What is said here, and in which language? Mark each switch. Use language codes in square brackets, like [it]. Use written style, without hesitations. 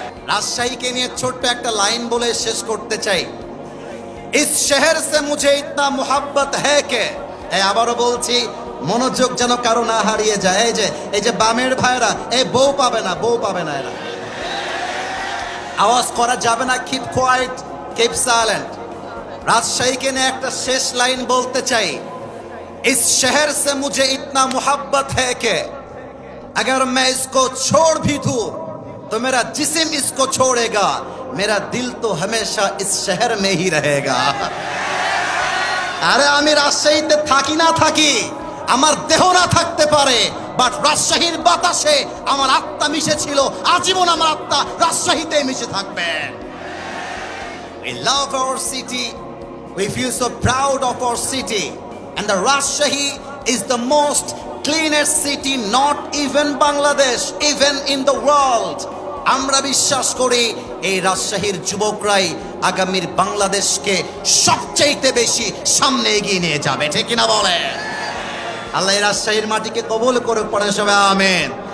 [bn] রাজশাহীকে নিয়ে ছোট্ট একটা লাইন বলে শেষ করতে চাই। [hi] ইস শহর সে মুঝে ইতনা মোহাব্বত হ্যায় কে, [bn] আবারও বলছি, মনোযোগ যেন কারো না হারিয়ে যায়। এই যে বামের ভাইরা, এই বউ পাবে না, বউ পাবে না, এরা আওয়াজ করা যাবে না, [en] Keep quiet, keep silent. [bn] রাজশাহীকে নিয়ে একটা শেষ লাইন বলতে চাই। [hi] इस शहर से मुझे इतना मोहब्बत है कि अगर मैं इसको छोड़ भी दूं तो मेरा जिस्म इसको छोड़ेगा, मेरा दिल तो हमेशा इस शहर में ही रहेगा। [bn] আরে আমি রাজশাহীতে থাকি না থাকি, আমার দেহ না থাকতে পারে, বাট রাজশাহীর বাতাসে আমার আত্মা মিশে ছিল, আজীবন আমার আত্মা রাজশাহীতে মিশে থাকবে। [en] We love our city, we feel so proud of our city. And the Rajshahi is the most cleanest city, not even Bangladesh, even in the world. [bn] আমরা বিশ্বাস করি এই রাজশাহীর যুবকরাই আগামীর বাংলাদেশকে সবচেয়ে বেশি সামনে এগিয়ে নিয়ে যাবে, ঠিক কিনা বলে? আল্লাহ এই রাজশাহীর মাটিকে কবুল করে, পড়ে সবাই আমিন।